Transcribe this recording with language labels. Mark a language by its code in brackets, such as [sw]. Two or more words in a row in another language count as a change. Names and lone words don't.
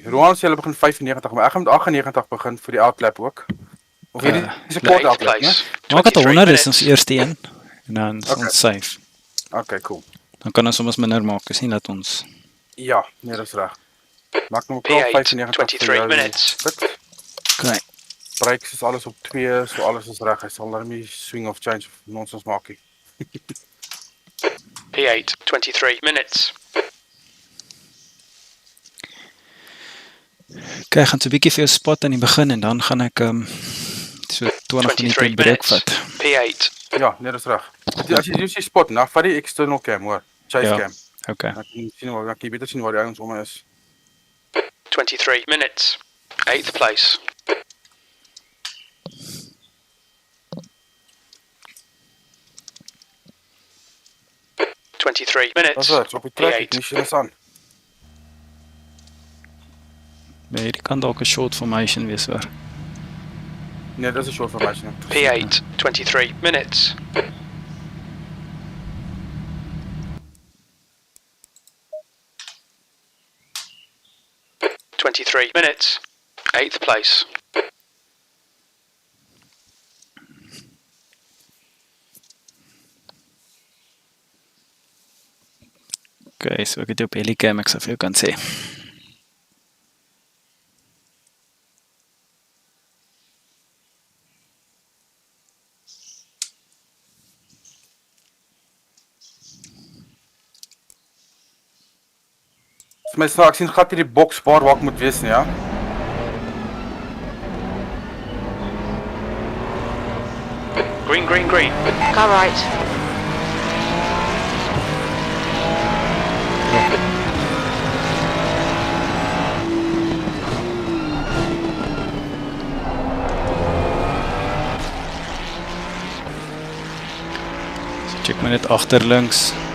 [af] Roan sê hulle begin 95, maar ek gaan met 98 begin vir die outlap ook. Of hierdie is 'n kort [en] 8th [af] outlap, né? [en] place. [af] Maak dit [en] 23 [af] 100 is ons [en] minutes. [af] eerste een. En dan is Okay. ons safe. [en] Okay, cool. [af] Dan kan ons soms minder maak, is nie dat ons... Ja, nee, dis reg. Maak nou klaar [en] P8, [af] 95 vir [en] 23 [af] jou [en] minutes. [af] pit. Okay. Brakes is alles op 2, so alles is reg. Hy sal daarmee swing of change of nonsens maak nie. [en] P8, 23 minutes. [af] Okay, ek gaan so 'n bietjie vir jou spot aan die begin en dan gaan ek so 20 [en] 23 [af] minute break [en] minutes. [af] vat. [en] P8. [af] Ja, nee, dis reg. As jy doen sy spot, nou vat die [en] external cam [af] hoor. Chase Ja. cam. Okay. Dan kan jy sien waar jy beter sien waar die ouens om is. [en] 23 minutes. 8th place. [af] Dis [en] minutes. [af] dit, op die trek, [en] P8. [af] ek nie sien is aan. Nee, hierdie kan dalk 'n [en] short formation [af] wees hoor. Nee, dis 'n [en] short formation. P8, 23 minutes. minutes. 8th place. [af] Okay, so ek het jou op Helicam, ek sal vir jou kan sê. Vir my snaaks sien gat hierdie boks waar ek moet wees nie, ja. [en] Green, green, green. Car right. [af] So check my net agter links.